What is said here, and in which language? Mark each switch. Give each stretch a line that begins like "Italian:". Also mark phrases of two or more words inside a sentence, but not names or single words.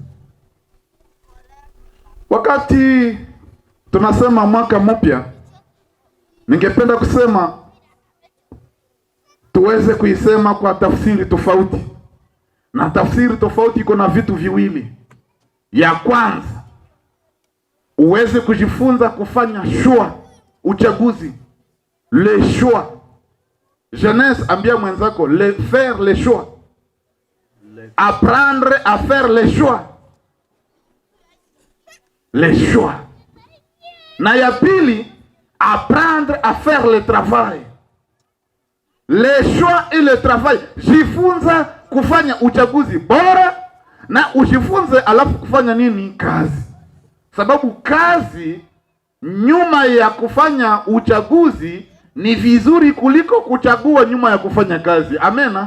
Swahili: Wakati tunasema mwaka mpya, ningependa kusema tuweze kuisema kwa tafsiri tofauti. Na tafsiri tofauti iko na vitu viwili. Ya kwanza, uweze kujifunza kufanya choix, uchaguzi,
French: le choix. Jeunesse,
Swahili: ambia mwenzako
French: faire les choix. Apprendre à faire les choix. Les choix.
Swahili: Na ya pili,
French: apprendre à faire le travail. Les choix et le travail.
Swahili: Jifunza kufanya uchaguzi bora na ujifunze alafu kufanya nini? Kazi. Sababu kazi nyuma ya kufanya uchaguzi ni vizuri kuliko kuchagua nyuma ya kufanya kazi. Amena.